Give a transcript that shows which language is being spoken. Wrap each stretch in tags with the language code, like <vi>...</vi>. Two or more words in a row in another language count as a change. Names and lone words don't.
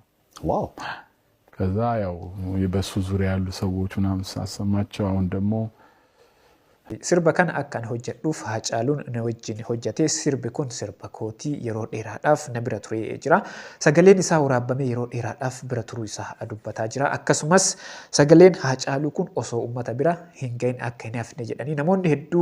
<am>ዋው ከዛ ያው የበሱ ዙሪያ ያሉ ሰዎች ምናምን ሳሰማቸው አሁን ደግሞ</am> <om>sirba kana akkan hojjedhuuf Haacaaluun na wajjin hojjate sirbi kun sirba kootii yeroo dheeraadhaaf na bira ture jira sagaleen isaa waraabame yeroo dheeraadhaaf bira turuu isaa dubbataa jira akkasumas sagaleen Haacaaluu kun osoo ummata bira hin gahin akka hin hafne jedhanii namoonni hedduu</om>